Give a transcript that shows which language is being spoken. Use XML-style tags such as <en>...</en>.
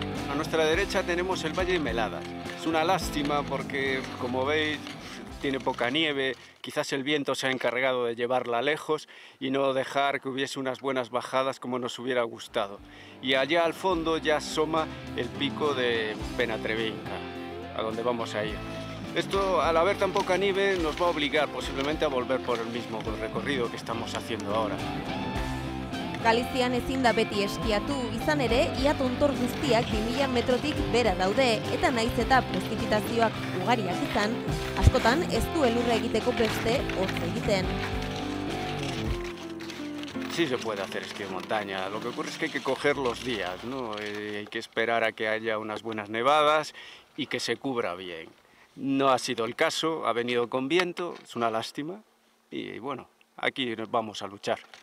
<es>A nuestra derecha tenemos el Valle de Meladas. Es una lástima porque, como veis, tiene poca nieve, quizás el viento se ha encargado de llevarla lejos y no dejar que hubiese unas buenas bajadas como nos hubiera gustado. Y allá al fondo ya asoma el pico de Penatrevinca, a donde vamos a ir. Esto, al haber tan poca nieve, nos va a obligar posiblemente a volver por el mismo recorrido que estamos haciendo ahora.</es> <eu>Galizian ezin da beti eskiatu, izan ere, ia tontor guztiak 2000 metrotik bera daude, eta naiz eta prezipitazioak ugariak izan, askotan ez du elurra egiteko beste hotz egiten.</eu> <es>Sí se puede hacer esquí de montaña, lo que ocurre es que hay que coger los días, ¿no? Hay que esperar a que haya unas buenas nevadas y que se cubra bien. No ha sido el caso, ha venido con viento, es una lástima, y bueno, aquí nos vamos a luchar.</es>